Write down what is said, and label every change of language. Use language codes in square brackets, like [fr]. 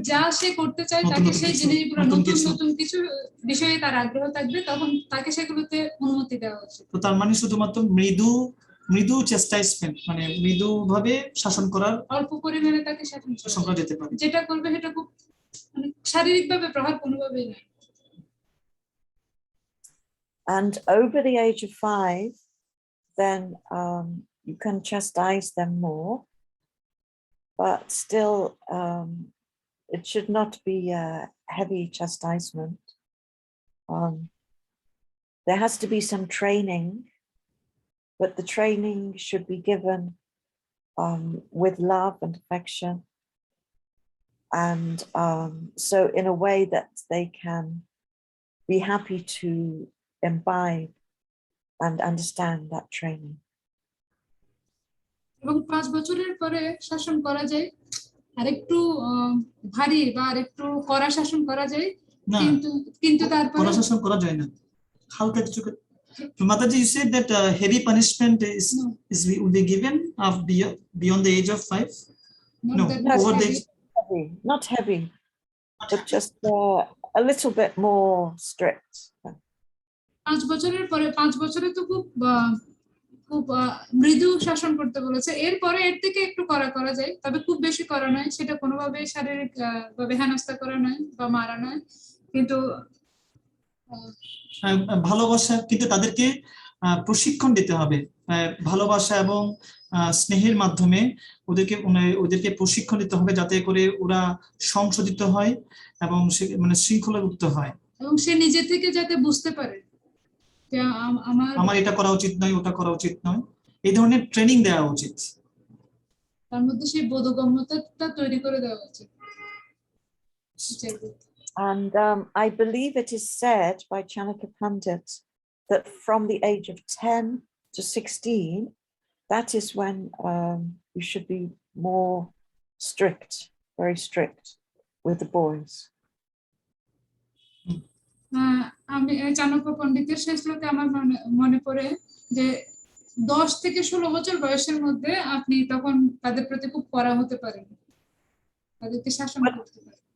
[bn] যা সে করতে চায় তাকে সেই জিনিসগুলো নতুন কিছু বিষয়ে তার আগ্রহ থাকবে তখন তাকে সেগুলোতে অনুমতি দেওয়া উচিত। তো তার মানে শুধুমাত্র মৃদু চেস্টাইজমেন্ট মানে মৃদুভাবে শাসন করার, অল্প পরিমাণে তাকে শাসন করা যেতে পারে। যেটা করবে সেটা খুব মানে শারীরিকভাবে প্রহার কোনোভাবেই নয়। [en] And over the age of 5, then you can chastise them more, but still it should not be a heavy chastisement. There has to be some training, but the training should be given with love and affection, and so in a way that they can be happy to imbibe and understand that training. [bn] এবং 5 বছরের পরে শাসন করা যায়, আরেকটু ভারী বা আরেকটু কড়া শাসন করা যায়, কিন্তু তারপরে কড়া শাসন করা যায় না, হালকা কিছু। [en] Mataji, you said that heavy punishment will be given beyond the age of 5. No, over the age. Not heavy, but just a little bit more strict. [bn] 5 বছরের পরে 5 বছরে তো খুব মৃদু শাসন করতে বলেছে, এরপরে এর থেকে একটু করা যায়, তবে খুব বেশি করা নয়, সেটা কোনোভাবে শারীরিক ভাবে হেনস্থা করা নয় বা মারা নয়, কিন্তু ভালোবাসা, কিন্তু তাদেরকে প্রশিক্ষণ দিতে হবে ভালোবাসা এবং স্নেহের মাধ্যমে ওদেরকে প্রশিক্ষণ দিতে হবে যাতে করে ওরা সংশোধিত হয় এবং মানে শৃঙ্খলাযুক্ত হয় এবং সে নিজে থেকে যাতে বুঝতে পারে যে আমার এটা করা উচিত নয়, ওটা করা উচিত নয়, এই ধরনের ট্রেনিং দেওয়া উচিত, তার মধ্যে সেই বোধগম্যতা তৈরি করে দেওয়া উচিত। [en] And I believe it is said by Chanakya Pandit that from the age of 10 to 16, that is when you should be more strict, very strict with the boys. [bn] আমি চাণক্য পণ্ডিতের সেই শ্লোকে আমার মনে পড়ে যে 10 থেকে 16 বছর বয়সের মধ্যে আপনি তখন তাদের প্রতি খুব কড়া হতে পারেন, তাদেরকে শাসন করতে পারেন।